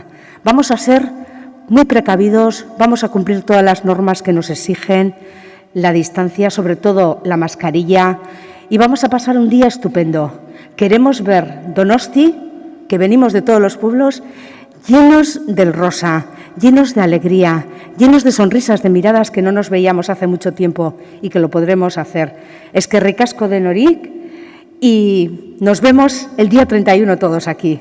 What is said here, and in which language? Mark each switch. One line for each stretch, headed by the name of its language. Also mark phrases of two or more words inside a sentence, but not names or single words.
Spanish: Vamos a ser muy precavidos, vamos a cumplir todas las normas que nos exigen, la distancia, sobre todo la mascarilla, y vamos a pasar un día estupendo. Queremos ver Donosti, que venimos de todos los pueblos, llenos del rosa, llenos de alegría, llenos de sonrisas, de miradas que no nos veíamos hace mucho tiempo y que lo podremos hacer.
Basque: Eskerrik asko denorik
Spanish: y nos vemos el día 31 todos aquí.